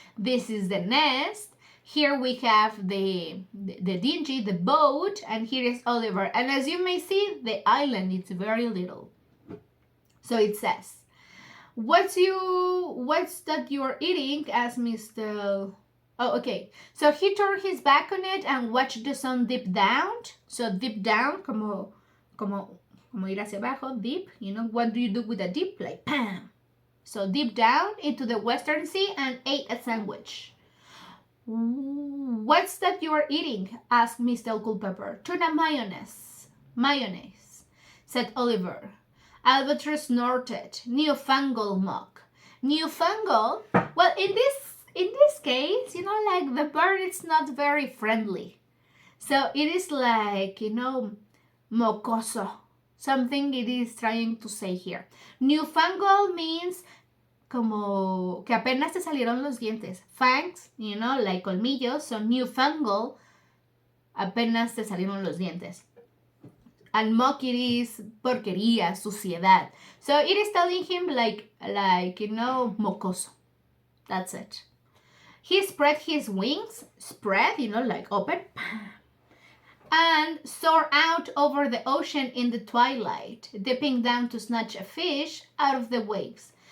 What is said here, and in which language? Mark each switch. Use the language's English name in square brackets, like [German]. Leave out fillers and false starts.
[English] This is the nest. Here we have the dinghy, the boat, and here is Oliver. And as you may see, the island is very little. So it says, what's that you're eating? Asked Mr. Oh, okay. So he turned his back on it and watched the sun dip down. So dip down, [Spanish] como ir hacia abajo, [English] dip. What do you do with a dip? Like, bam. So dip down into the Western Sea and ate a sandwich. What's that you're eating? Asked Mr. Culpepper. Tuna mayonnaise. Mayonnaise, said Oliver. Albatross snorted. Newfangled mock. Newfangled? Well, in this case, like the bird is not very friendly. So it is like, mocoso. Something it is trying to say here. Newfangled means [Spanish] como que apenas te salieron los dientes. [English] Fangs, like [Spanish] colmillos. [English] So newfangled, [Spanish] apenas te salieron los dientes. [English] And mock it is [Spanish] porquería, suciedad. [English] So it is telling him like mocoso. That's it. He spread his wings, like open, and soared out over the ocean in the twilight, dipping down to snatch a fish out of the waves.